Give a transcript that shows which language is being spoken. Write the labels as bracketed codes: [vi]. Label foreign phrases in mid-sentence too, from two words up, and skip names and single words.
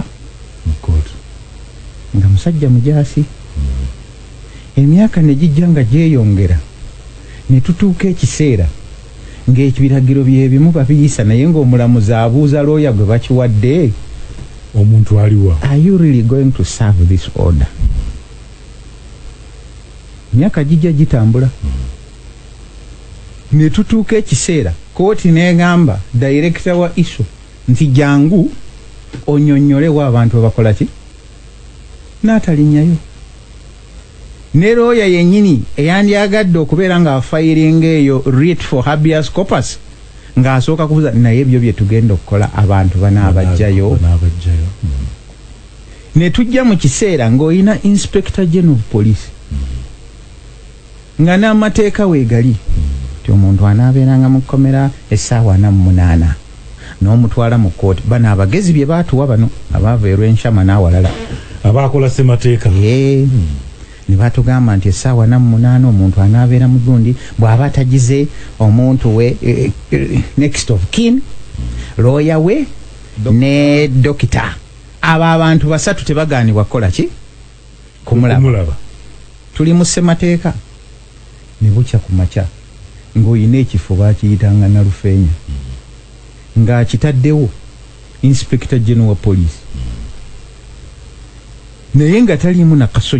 [lg] mukooti nga musajja mujaasi emyaka ne gijja nga gyeyongera ne tutuuka ekiseera ng'ekibiragiro byebimu babiyisa naye ng'omulamuzi abuuza looya gwe bakiwadde omuntu aliwa [en] are you really going to serve this order [lg] emyaka gijja gitambula ne tutuuka ekiseera kooti n'egamba director wa ISO nti jangu onyonnyolewo abantu abakola ki n'atalinyayo ne looya yennyini eyandyagadde okubeera ng'afayiringa eyo [en] writ for habeas corpus [lg] ng'asooka kubuuza naye ebyo bye tugenda okukola abantu banaabajjayo ne tujja mu kiseera ng'olina [en] inspector general of police [lg] nga n'amateeka weegali omuntu anaabeeranga mu kkomera essaawa 48 n'omutwala mu kkooti bano abagezi bye baatuwa bano abaava erw'enshama n'awalala abaakola ssemateeka ne batugamba nti essaawa 48 omuntu anaabeera mu gundi bw'aba atagize omuntu we [en] next of kin [lg] looya we ne dokita abo abantu basatu tebagaanibwa kukola ki kumulaba tuli mu ssemateeka ne bukya ku makya ng'olina ekifo baakiyitanga Nalufeenya ng'akitaddewo [en] inspector general [lg] wa police naye nga taliimu na kasonyi